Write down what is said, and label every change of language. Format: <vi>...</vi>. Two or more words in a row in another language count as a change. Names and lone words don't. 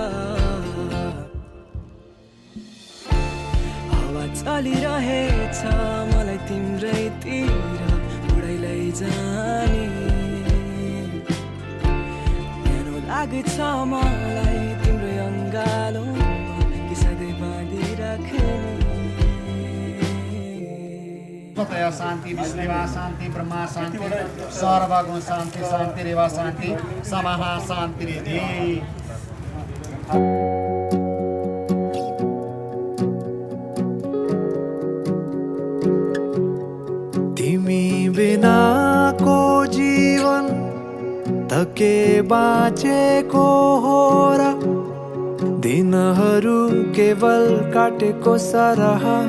<ne>हावा चलिरहेछ मलाई तिम्रैतिर उडाइ लैजाने न्यानो लाग्छ मलाई तिम्रो अङ्गालोमा कि सधैँ बाँधिराख्ने</ne> <sa>तया शान्ति विश्वेवा शान्ति ब्रह्मा शान्ति सर्वगुण शान्ति शान्ति रेवा शान्ति समाहा शान्ति रेधि</sa> <ne>तिमी बिनाको जीवन त के बाँचेको हो र दिनहरू केवल काटेको सरह</ne>